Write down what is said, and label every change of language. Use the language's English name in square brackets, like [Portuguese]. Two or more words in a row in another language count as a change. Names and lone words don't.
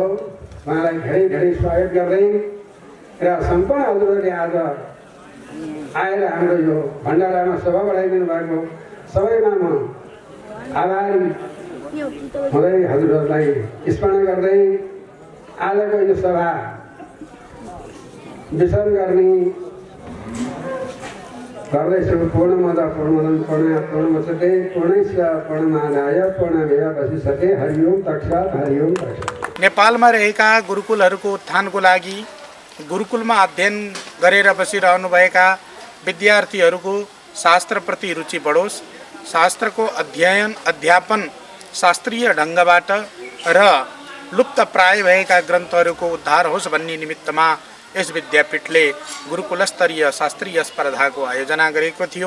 [Nepali] उहाँलाई धेरै धेरै स्वागत गर्दै र सम्पूर्ण हजुरहरूले आज आएर हाम्रो यो भण्डारामा शोभा बढाइदिनु भएको सबैमा म आभारी हुँदै हजुरहरूलाई स्मरण गर्दै आजको यो सभा विसर्जन गर्ने गर्दैछु। [Sanskrit] पूर्णमद पूर्णमदन पूर्णमुदच्यते पूर्णस्य पूर्णमादाय पूर्णमेवावशिष्यते। हरिओम तत्सत्। हरिओम तत्सत्। [Nepali] नेपालमा रहेका गुरुकुलहरूको उत्थानको लागि गुरुकुलमा अध्ययन गरेर बसिरहनुभएका विद्यार्थीहरूको शास्त्रप्रति रुचि बढोस्, शास्त्रको अध्ययन अध्यापन शास्त्रीय ढङ्गबाट र लुप्त प्राय भएका ग्रन्थहरूको उद्धार होस् भन्ने निमित्तमा यस विद्यापीठले गुरुकुल स्तरीय शास्त्रीय स्पर्धाको आयोजना गरेको थियो।